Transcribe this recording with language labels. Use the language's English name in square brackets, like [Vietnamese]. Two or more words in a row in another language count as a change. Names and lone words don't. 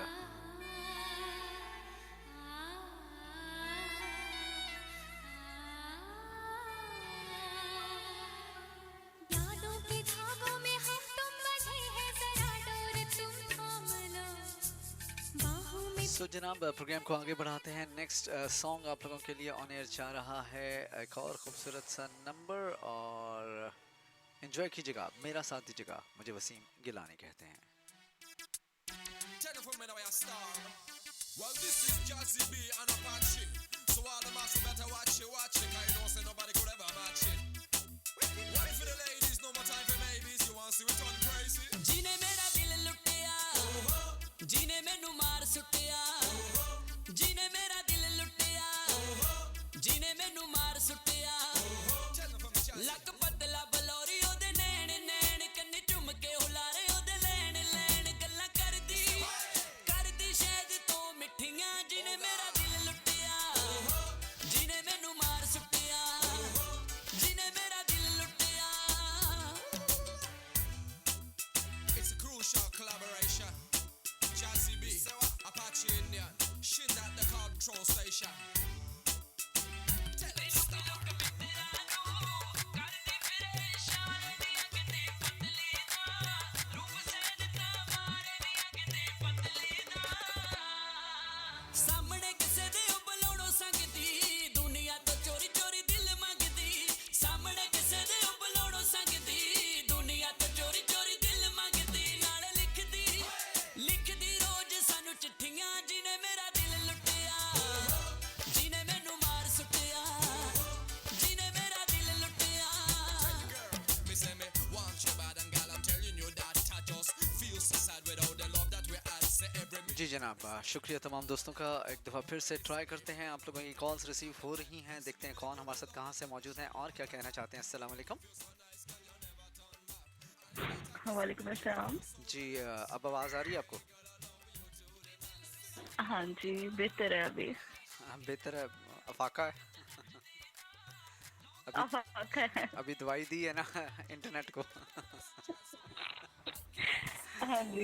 [Hindi] यादों के धागों में हम तुम बंधे हैं जरा डोर तुम थाम लो बाहों में सो जनाब प्रोग्राम को आगे बढ़ाते हैं। [English] next song [Hindi] आप लोगों के लिए [English] on air [Hindi] जा रहा है, एक और खूबसूरत सा नंबर, और एंजॉय कीजिएगा, मेरा साथ दीजिएगा। मुझे वसीम गिलानी कहते हैं। [English] Tell them from me now I star. Well, this is Jazzy B and Apache. So all the massive better watch it, cause you know say nobody could ever match it. One for the ladies, no more time for maybes. You want to see we turn crazy? [Punjabi] ਜਿਹਨੇ ਮੇਰਾ ਦਿਲ ਲੁੱਟਿਆ ਜਿਹਨੇ ਮੈਨੂੰ ਮਾਰ ਸੁੱਟਿਆ ਜਿਹਨੇ ਮੇਰਾ ਦਿਲ ਲੁੱਟਿਆ ਜਿਹਨੇ ਮੈਨੂੰ ਮਾਰ ਸੁੱਟਿਆ [English] Tell them from me, Jazzy. [Punjabi] ਲੱਕ ਪਤਲਾ ਬਲੌਰੀ ਉਹਦੇ ਨੈਣ ਨੈਣ ਕੰਨੀ ਝੁੰਮ ਕੇ ਹੁਲਾਰੇ ਉਹਦੇ ਲੈਣ ਲੈਣ ਗੱਲਾਂ ਕਰਦੀ ਸ਼ਾਇਦ ਤੋਂ ਮਿੱਠੀਆਂ ਜਿਹਨੇ ਮੇਰਾ ਦਿਲ ਲੁੱਟਿਆ ਜਿਹਨੇ ਮੈਨੂੰ ਮਾਰ ਸੁੱਟਿਆ ਜਿਹਨੇ ਮੇਰਾ ਦਿਲ ਲੁੱਟਿਆ [English] It's a crucial collaboration. Jazzy B, Apache Indian, Shin at the control station. Tell them stop. [Punjabi] ਸਾਹਮਣੇ ਕਿਸੇ ਦੇ ਉਹ ਬੁਲਾਉਣੋਂ ਸੰਗਦੀ ਦੁਨੀਆ ਤੋਂ ਚੋਰੀ ਚੋਰੀ ਦਿਲ ਮੰਗਦੀ ਸਾਹਮਣੇ ਕਿਸੇ ਦੇ ਉਹ ਬੁਲਾਉਣੋਂ ਸੰਗਦੀ ਦੁਨੀਆ ਤੋਂ ਚੋਰੀ ਚੋਰੀ ਦਿਲ ਮੰਗਦੀ ਨਾਲ ਲਿਖਦੀ ਰੋਜ਼ ਸਾਨੂੰ ਚਿੱਠੀਆਂ ਜਿਹਨੇ ਮੇਰਾ ਦਿਲ ਲੁੱਟਿਆ ਜਿਹਨੇ ਮੈਨੂੰ ਮਾਰ ਸੁੱਟਿਆ ਜਿਹਨੇ ਮੇਰਾ ਦਿਲ ਲੁੱਟਿਆ [English] Girl, me say me want you bad and gal, I'm telling you that I just feel so sad without the love that we had. Say every [Hindi] जी जनाब, शुक्रिया तमाम दोस्तों का। एक दफ़ा फिर से ट्राई करते हैं, आप लोगों की [English] calls receive [Hindi] हो रही हैं, देखते हैं कौन हमारे साथ कहाँ से मौजूद हैं और क्या कहना चाहते हैं। [Arabic] السلام عليكم. وعليكم السلام. [Hindi] जी अब आवाज़ आ रही है आपको? हाँ जी, बेहतर है अभी। बेहतर है। अफाका है। अभी दवाई दी है ना इंटरनेट को। हाँ जी।